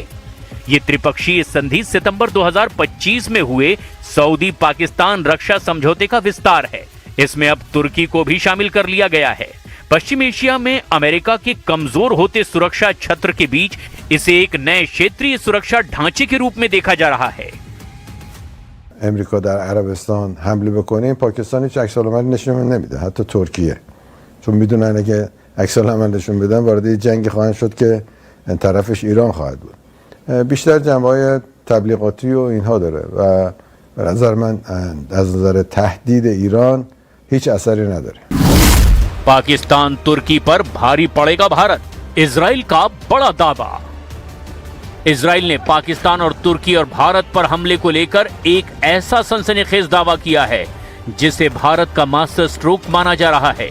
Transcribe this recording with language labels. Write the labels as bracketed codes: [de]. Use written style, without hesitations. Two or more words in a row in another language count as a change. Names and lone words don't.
[hi] ये त्रिपक्षीय संधि सितंबर 2025 में हुए सऊदी पाकिस्तान रक्षा समझौते का विस्तार है। इसमें अब तुर्की को भी शामिल कर लिया गया है। पश्चिम एशिया में अमेरिका के कमजोर होते सुरक्षा छत्र के बीच इसे एक नए क्षेत्रीय सुरक्षा ढांचे के रूप में देखा जा रहा है। [fa] امریکا در عربستان حمله بکنه این پاکستان هیچ عکس العمل نشون نمیده، حتی ترکیه، چون میدونن اگه عکس العمل نشون بدن وارد جنگی خواهند شد که طرفش ایران خواهد بود. بیشتر جنبه‌های تبلیغاتی و اینها داره و به نظر من از نظر تهدید ایران هیچ اثری نداره. [hi] पाकिस्तान तुर्की पर भारी पड़ेगा भारत, इजराइल का बड़ा दावा। इजराइल ने पाकिस्तान और तुर्की और भारत पर हमले को लेकर एक ऐसा सनसनीखेज दावा किया है जिसे भारत का [en] master stroke [hi] माना जा रहा है।